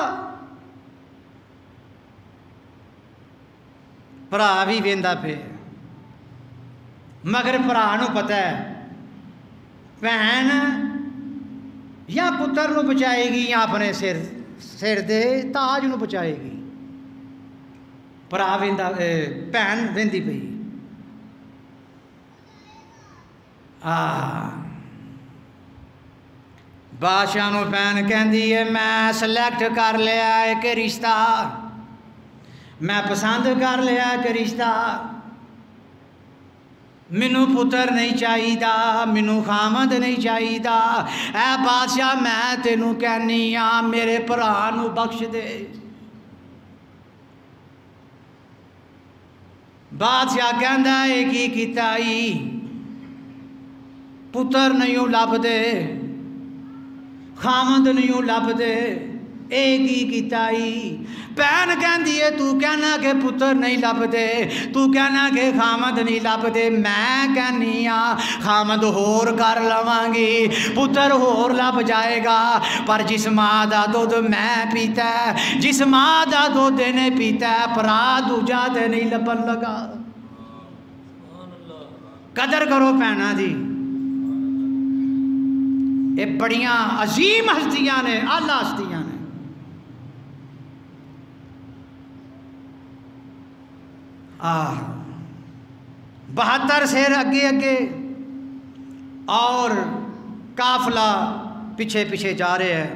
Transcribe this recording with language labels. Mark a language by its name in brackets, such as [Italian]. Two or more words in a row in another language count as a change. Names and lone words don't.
[Punjabi] بھرا بھی ویندا پے، مگر بھرا نوں پتہ ہے بھین یا پتر نوں بچائے گی یا اپنے سر دے تاج نوں بچائے گی. بھرا ویندا بھین ویندی پئی. بادشاہ نوں بھین کہندی ہے میں سلیکٹ کر لیا ایک رشتہ، میں پسند کر لیا ایک رشتہ. مینوں پتر نہیں چاہیدا، مینوں خامد نہیں چاہیدا. اے بادشاہ میں تینوں کہنی ہاں میرے بھرا نوں بخش دے. بادشاہ کہندا ہے کی کیتا ای، پتر نہیں لب دے، خامد نہیں لب دے، اے کی کیتا ای. بھین کہندی ہے تو کہنا کہ پتر نہیں لب دے، تو کہنا کہ خامد نہیں لب دے. میں کہنی ہاں خامد ہور کر لواں گی، پتر ہور لب جائے گا. پر جس ماں دا دودھ میں پیتا ہے، جس ماں دا دودھ نے پیتا ہے، بھرا دوجا تے نہیں لبن لگا. قدر کرو بھیناں دی، یہ بڑیاں عظیم ہستیاں نے، اعلیٰ ہستیاں نے. آہ 72 سیر اگے اگے [Urdu] اور قافلہ پیچھے پیچھے جا رہے ہیں.